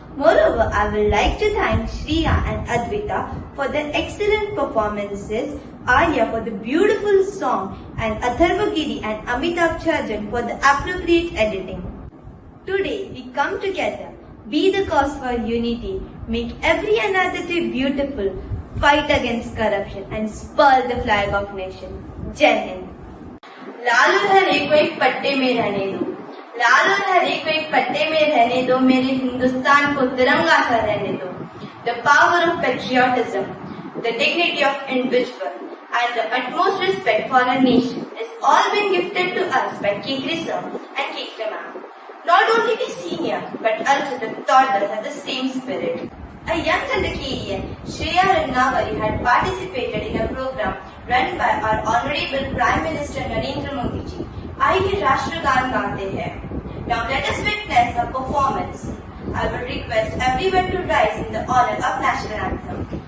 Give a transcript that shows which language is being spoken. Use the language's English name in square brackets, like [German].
[English] Moreover, I would like to thank Shriya and Advita for their excellent performances, Arya for the beautiful song, and Atharvagiri and Amitabh Chajan for the appropriate editing. Today, we come together, be the cause for unity, make every another day beautiful, fight against corruption, and spur the flag of nation. Jai Hind. [Hindi] लाल और हरे को एक पट्टे में रहने दो, लाल और हरे को एक पट्टे में रहने दो, मेरे हिंदुस्तान को तिरंगा सा रहने दो. [English] The power of patriotism, the dignity of individual, and the utmost respect for our nation is all been gifted to us by Kekre sir and Kekre ma'am. Not only the seniors, but also the toddlers have the same spirit. A young Canadian, Shreya Rannavari, had participated in a program run by our Honorable Prime Minister Narendra Modi ji. [Hindi] आइए राष्ट्रगान गाते हैं. [English] Now let us witness a performance. I will request everyone to rise in the honor of national anthem.